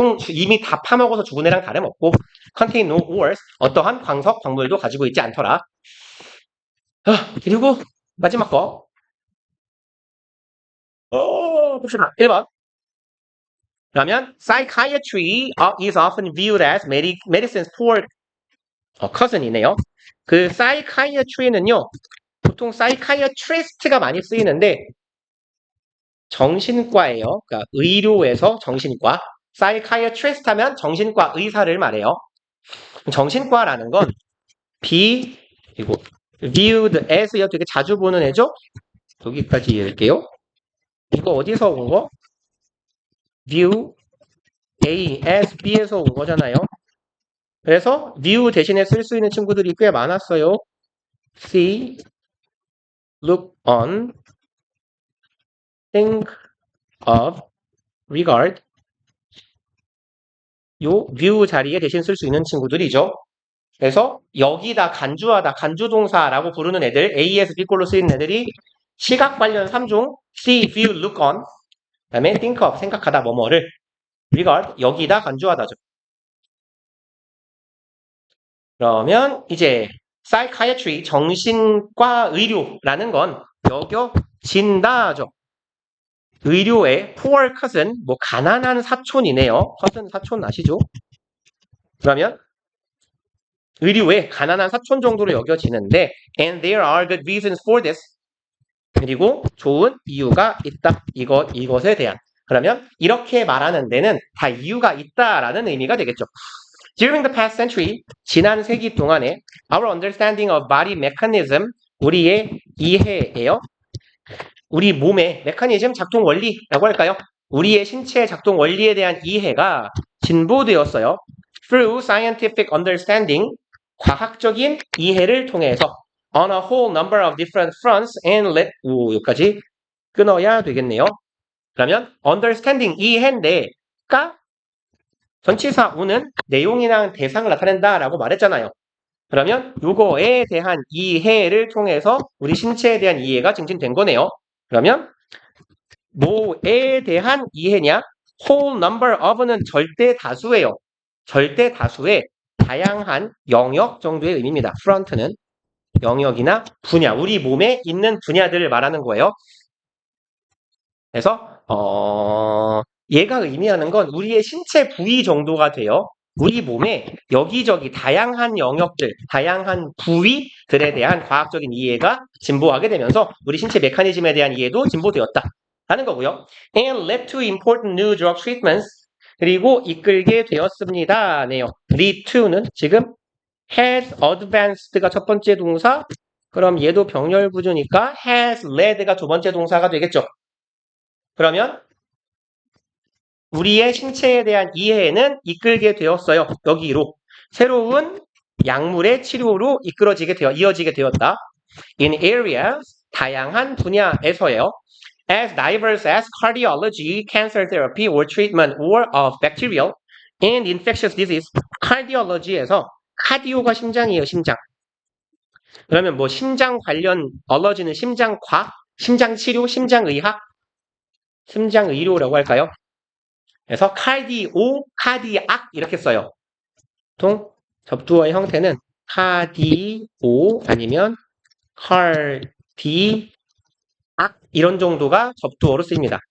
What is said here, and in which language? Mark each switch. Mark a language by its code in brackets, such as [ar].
[ko] 이미 다 파먹어서 죽은 애랑 다름없고 [en] contain no ores [ko] 어떠한 광석, 광물도 가지고 있지 않더라. 그리고 마지막 거 봅시다. 1번. 그러면 [en] psychiatry is often viewed as medicine's poor cousin이네요. [ko] 그 psychiatry는요. 보통 psychiatrist가 많이 쓰이는데 정신과예요. 그러니까 의료에서 정신과. psychiatrist 하면 정신과 의사를 말해요. 정신과라는 건 그리고 viewed as요. 되게 자주 보는 애죠. 여기까지 읽을게요. 이거 어디서 온 거? view A, S, B에서 온 거잖아요. 그래서 view 대신에 쓸 수 있는 친구들이 꽤 많았어요. see, look on, think of, regard. 요 view 자리에 대신 쓸 수 있는 친구들이죠. 그래서 여기다 간주하다, 간주동사라고 부르는 애들, AS, B꼴로 쓰이는 애들이 시각 관련 3종, see, view, look on. 그 다음에 think of, 생각하다, 뭐뭐를 regard, 여기다 간주하다죠. 그러면 이제 psychiatry, 정신과 의료라는 건 여겨진다죠. 의료의 poor cousin, 가난한 사촌이네요. cousin 사촌 아시죠? 그러면 의료의 가난한 사촌 정도로 여겨지는데 [en] and there are good reasons for this. [ko] 그리고 좋은 이유가 있다. 이것에 대한. 그러면 이렇게 말하는 데는 다 이유가 있다라는 의미가 되겠죠. [en] During the past century, [ko] 지난 세기 동안에 [en] our understanding of body mechanism, [ko] 우리의 이해예요. 우리 몸의 메커니즘 작동 원리라고 할까요? 우리의 신체 작동 원리에 대한 이해가 진보되었어요. [en] Through scientific understanding, [ko] 과학적인 이해를 통해서 [en] on a whole number of different fronts and [ko] 여기까지 끊어야 되겠네요. 그러면 understanding, 이해인데가 전치사 우는 내용이랑 대상을 나타낸다라고 말했잖아요. 그러면 이거에 대한 이해를 통해서 우리 신체에 대한 이해가 증진된 거네요. 그러면 뭐에 대한 이해냐? whole number of는 절대 다수예요. 절대 다수의 다양한 영역 정도의 의미입니다. front는 영역이나 분야, 우리 몸에 있는 분야들을 말하는 거예요. 그래서 얘가 의미하는 건 우리의 신체 부위 정도가 돼요. 우리 몸에 여기저기 다양한 영역들, 다양한 부위들에 대한 과학적인 이해가 진보하게 되면서 우리 신체 메커니즘에 대한 이해도 진보되었다 라는 거고요. [en] And led to important new drug treatments. [ko] 그리고 이끌게 되었습니다. 네요. lead to는 지금 has advanced가 첫 번째 동사, 그럼 얘도 병렬 구조니까 has led가 두 번째 동사가 되겠죠. 그러면 우리의 신체에 대한 이해는 이끌게 되었어요. 여기로 새로운 약물의 치료로 이어지게 되었다. [en] In areas, [ko] 다양한 분야에서요. [en] As diverse as cardiology, cancer therapy or treatment or of bacterial and infectious disease. [ko] cardiology에서 카디오가 심장이에요, 심장. 그러면 뭐 심장 관련 얼러지는 심장과학, 심장치료, 심장의학, 심장의료라고 할까요? 그래서 카디오, 카디악 이렇게 써요. 보통 접두어의 형태는 카디오 아니면 칼디악 이런 정도가 접두어로 쓰입니다.